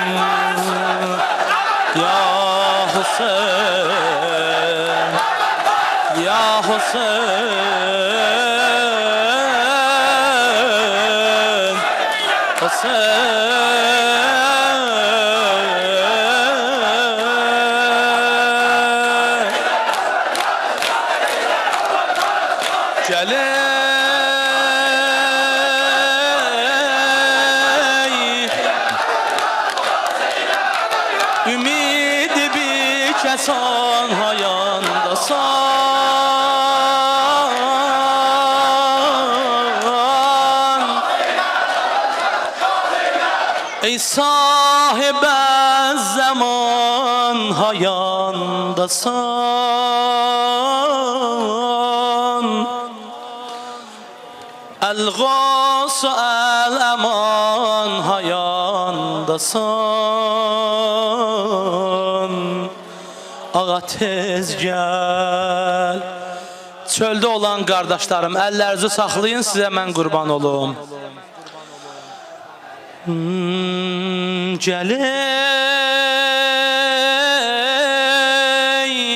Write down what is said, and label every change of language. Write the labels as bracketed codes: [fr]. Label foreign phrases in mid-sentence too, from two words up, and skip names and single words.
[ar] يا حسين يا حسين [az] حسين ümid bir kesan hayandasan ey [fa] صاحب زمان [az] hayandasan [ar] الغوث الأمان [az] hayan ayağındasan. Ağa tez gəl. Çöldə olan qardaşlarım, əllərinizi saxlayın, sizə mən qurban olum. Gələk.